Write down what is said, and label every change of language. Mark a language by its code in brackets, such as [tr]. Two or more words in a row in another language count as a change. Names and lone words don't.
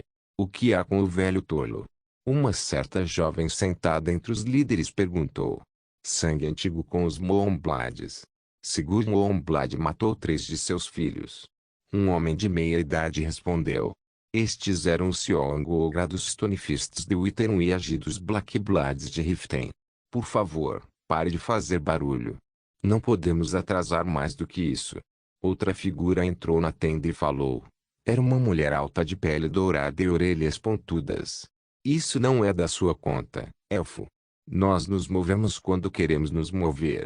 [pt] O que há com o velho tolo? Uma certa jovem sentada entre os líderes perguntou. Sangue antigo com os Moonblades. Sigurd Moonblade matou 3 de seus filhos. Um homem de meia idade respondeu. Estes eram os Seong-ogrados Stonefists de Wittenham e Agidos Blackbloods de Riften. Por favor, pare de fazer barulho. Não podemos atrasar mais do que isso. Outra figura entrou na tenda e falou. Era uma mulher alta de pele dourada e orelhas pontudas. Isso não é da sua conta, elfo. Nós nos movemos quando queremos nos mover.